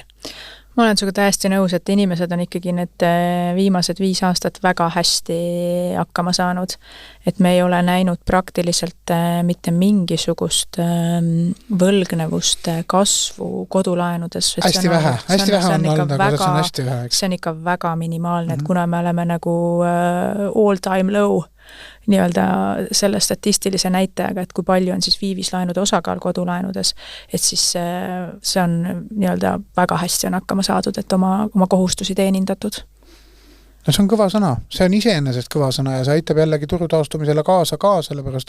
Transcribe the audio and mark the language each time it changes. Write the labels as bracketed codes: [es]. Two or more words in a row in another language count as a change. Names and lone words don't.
[et] Ma olen sinuga täiesti nõus, et inimesed on ikkagi need viimased 5 aastat väga hästi hakkama saanud. Et me ei ole näinud praktiliselt mitte mingisugust võlgnevust kasvu kodulaenudes. Hästi vähe on olnud, aga see on hästi vähe. See on ikka väga minimaalne, et kuna me oleme nagu [en] all time low [et] nii-öelda selle statistilise näitajaga, et kui palju on siis viivislaenude osakaal kodulaenudes, et siis see on nii-öelda väga hästi on hakkama saadud, et oma kohustusi teenindatud. No see on kõva sõna, see on iseenesest kõva sõna ja see aitab jällegi turutaastumisele kaasa, sellepärast